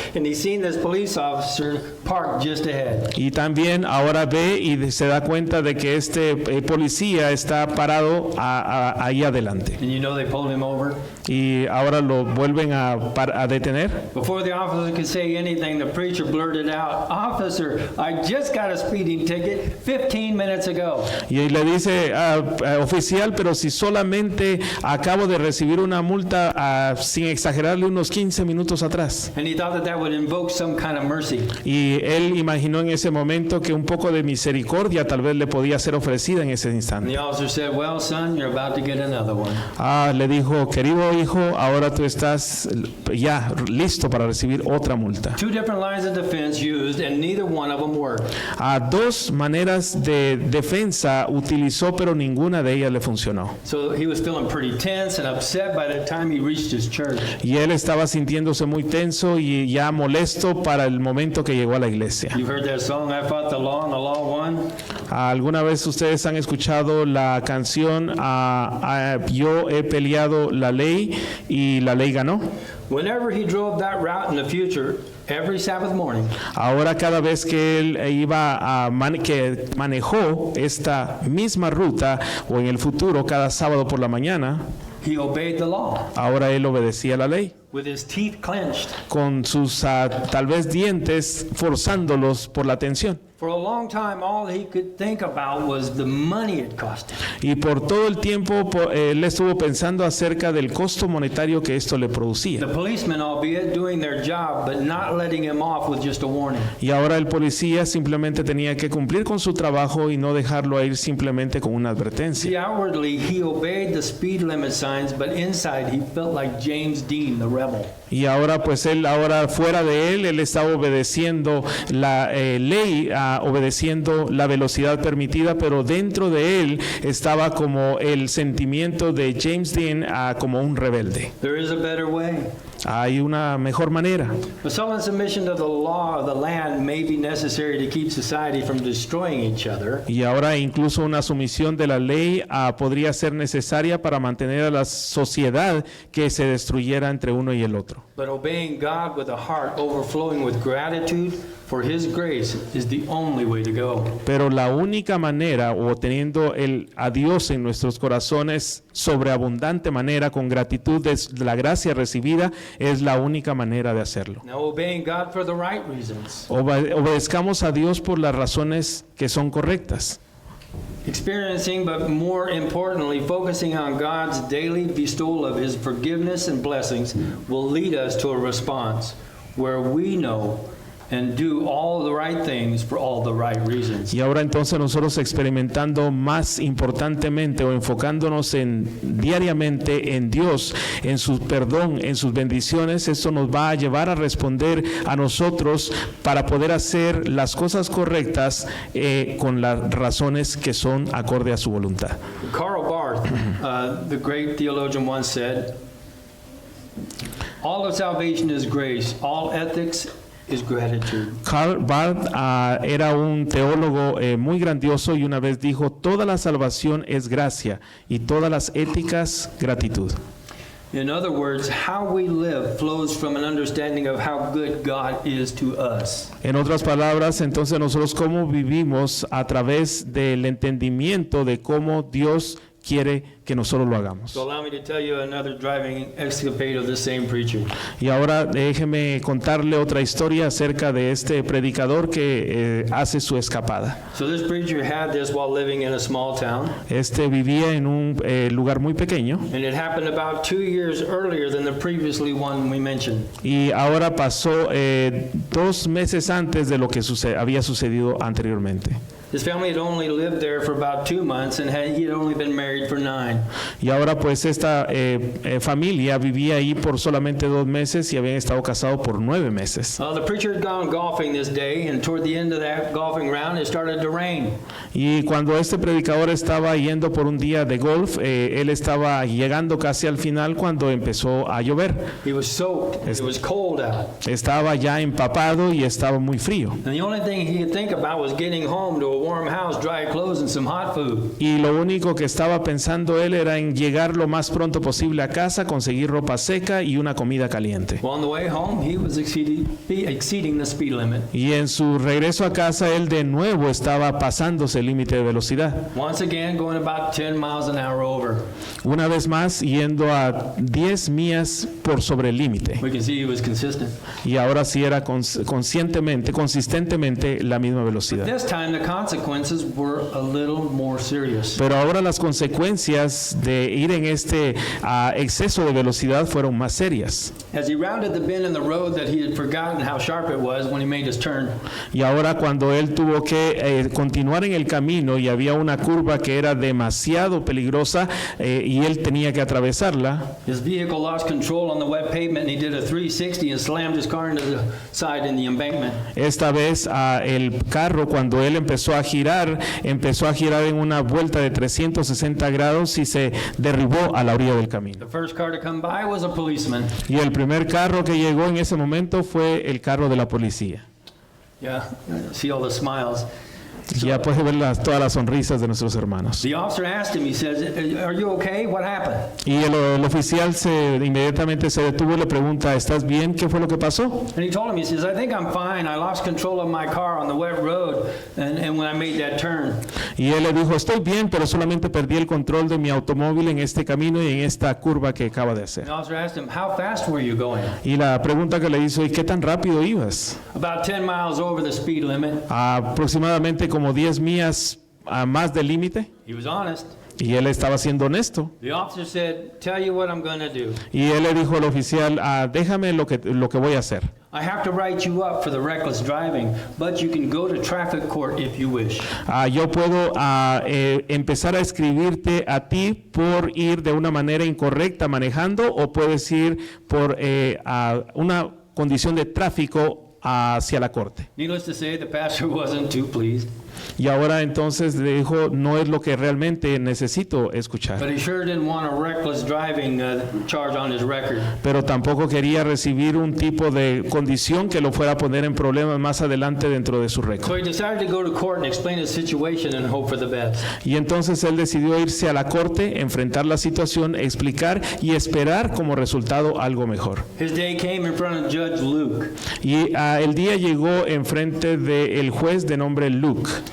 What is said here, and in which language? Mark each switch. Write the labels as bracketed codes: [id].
[en] And he seen this police officer parked just ahead. [es] Y también ahora ve y se da cuenta de que este policía está parado ahí adelante. [en] And you know they pulled him over. [es] Y ahora lo vuelven a detener. [en] Before the officer could say anything, the preacher blurted out, "Officer, I just got a speeding ticket 15 minutes ago." [es] Y le dice, oficial, pero si solamente acabo de recibir una multa, sin exagerarle, unos 15 minutos atrás. [en] And he thought that that would invoke some kind of mercy. [es] Y él imaginó en ese momento que un poco de misericordia tal vez le podía ser ofrecida en ese [en] And [es] instante. [en] the officer said, "Well, son, you're about to get another one." [es] Le dijo, querido hijo, ahora tú estás ya listo para recibir otra multa. [en] 2 different lines of defense used, and neither one of them worked. [es] 2 maneras de defensa utilizó, pero ninguna de ellas le funcionó. [en] So he was feeling pretty tense and upset by the time he reached his church. [es] Y él estaba sintiéndose muy tenso y ya molesto para el momento que llegó a la iglesia. [en] You've heard that song, "I fought the law and the law won"? [es] ¿Alguna vez ustedes han escuchado la canción Yo he peleado la ley y la ley ganó? [en] Whenever he drove that route in the future, every Sabbath morning, [es] Ahora cada vez que él que manejó esta misma ruta o en el futuro cada sábado por la mañana, [en] he obeyed the law [es] Ahora él obedecía la ley, [en] with his teeth clenched. [es] con sus tal vez dientes forzándolos por la tensión. [en] For a long time, all he could think about was the money it cost him. [es] Y por todo el tiempo él estuvo pensando acerca del costo monetario que esto le producía. [en] The policemen, albeit doing their job, but not letting him off with just a warning. [es] Y ahora el policía simplemente tenía que cumplir con su trabajo y no dejarlo ir simplemente con una advertencia. [en] See, outwardly, he obeyed the speed limit signs, but inside he felt like James Dean, the rebel. [es] Y ahora pues ahora fuera de él estaba obedeciendo la ley, obedeciendo la velocidad permitida, pero dentro de él estaba como el sentimiento de James Dean como un rebelde. [en] There is a better way. [es] Hay una mejor manera. [en] But someone's submission to the law of the land may be necessary to keep society from destroying each other. [es] Y ahora incluso una sumisión de la ley podría ser necesaria para mantener a la sociedad que se destruyera entre uno y el otro. [en] But obeying God with a heart overflowing with gratitude for His grace is the only way to go. [es] Pero la única manera, o teniendo a Dios en nuestros corazones sobreabundante manera, con gratitud de la gracia recibida, es la única manera de hacerlo. [en] Now, obeying God for the right reasons. [es] Obedezcamos a Dios por las razones que son correctas. [en] Experiencing, but more importantly, focusing on God's daily bestowal of His forgiveness and blessings will lead us to a response where we know and do all the right things for all the right reasons. [es] Y ahora entonces nosotros experimentando más importantemente o enfocándonos diariamente en Dios, en su perdón, en sus bendiciones, esto nos va a llevar a responder a nosotros para poder hacer las cosas correctas con las razones que son acorde a su voluntad. [en] Karl Barth, the great theologian, once said, "All of salvation is grace, all ethics is gratitude." [es] Karl Barth era un teólogo muy grandioso y una vez dijo: toda la salvación es gracia y todas las éticas gratitud. [en] In other words, how we live flows from an understanding of how good God is to us. [es] En otras palabras, entonces nosotros cómo vivimos a través del entendimiento de cómo Dios quiere que nosotros lo hagamos. [en] So allow me to tell you another driving escapade of the same preacher. [es] Y ahora déjeme contarle otra historia acerca de este predicador que hace su escapada. [en] So this preacher had this while living in a small town. [es] Este vivía en un lugar muy pequeño. [en] And it happened about 2 years earlier than the previously one we mentioned. [es] Y ahora pasó 2 meses antes de lo que había sucedido anteriormente. [en] His family had only lived there for about 2 months and he had only been married for 9. [es] Y ahora pues esta familia vivía ahí por solamente 2 meses y habían estado casados por 9 meses. [en] The preacher had gone golfing this day, and toward the end of that golfing round it started to rain. [es] Y cuando este predicador estaba yendo por un día de golf, él estaba llegando casi al final cuando empezó a llover. [en] He was soaked. It was cold out. [es] Estaba ya empapado y estaba muy frío. [en] And the only thing he could think about was getting home to a warm house, dry clothes, and some hot food. [es] Y lo único que estaba pensando él era en llegar lo más pronto posible a casa, conseguir ropa seca y una comida caliente. [en] Well, on the way home, he was exceeding the speed limit. [es] Y en su regreso a casa, él de nuevo estaba pasándose el límite de velocidad. [en] Once again, going about 10 miles an hour over. [es] Una vez más, yendo a 10 millas por sobre el límite. [en] We can see he was consistent. [es] Y ahora sí era consistentemente la misma velocidad. [en] This time, the consequences were a little more serious. [es] Pero ahora las consecuencias de ir en este exceso de velocidad fueron más serias. [en] As he rounded the bend in the road that he had forgotten how sharp it was when he made his turn. [es] Y ahora cuando él tuvo que continuar en el camino y había una curva que era demasiado peligrosa y él tenía que atravesarla. [en] His vehicle lost control on the wet pavement and he did a 360 and slammed his car into the side in the embankment. [es] Esta vez el carro, cuando él empezó a girar en una vuelta de 360 grados y se derribó a la orilla del camino. [en] The first car to come by was a policeman. [es] Y el primer carro que llegó en ese momento fue el carro de la policía. [en] Yeah, see all the smiles. [es] Ya puede ver todas las sonrisas de nuestros hermanos. [en] The officer asked him, he says, "Are you okay? What happened?" [es] Y el oficial inmediatamente se detuvo y le pregunta, ¿estás bien? ¿Qué fue lo que pasó? [en] And he told him, he says, "I think I'm fine. I lost control of my car on the wet road and when I made that turn." [es] Y él le dijo, estoy bien, pero solamente perdí el control de mi automóvil en este camino y en esta curva que acaba de hacer. [en] The officer asked him, "How fast were you going?" [es] Y la pregunta que le hizo, ¿y qué tan rápido ibas? [en] About 10 miles over the speed limit. [es] Aproximadamente como 10 millas a más del límite. [en] He was honest. [es] Y él estaba siendo honesto. [en] The officer said, "Tell you what I'm going to do. [es] Y él le dijo al oficial, déjame lo que voy a hacer. [en] I have to write you up for the reckless driving, but you can go to traffic court if you wish." [es] Yo puedo empezar a escribirte a ti por ir de una manera incorrecta manejando, o puedes ir por una condición de tráfico hacia la corte. [en] Needless to say, the pastor wasn't too pleased. [es] Y ahora entonces le dijo, no es lo que realmente necesito escuchar. [en] But he sure didn't want a reckless driving charge on his record. [es] Pero tampoco quería recibir un tipo de condición que lo fuera a poner en problemas más adelante dentro de su [en] So [es] récord. [en] he decided to go to court and explain his situation and hope for the best. [es] Y entonces él decidió irse a la corte, enfrentar la situación, explicar y esperar como resultado algo mejor. [en] His day came in front of Judge Luke. [es] Y el día llegó enfrente del juez de nombre Luke.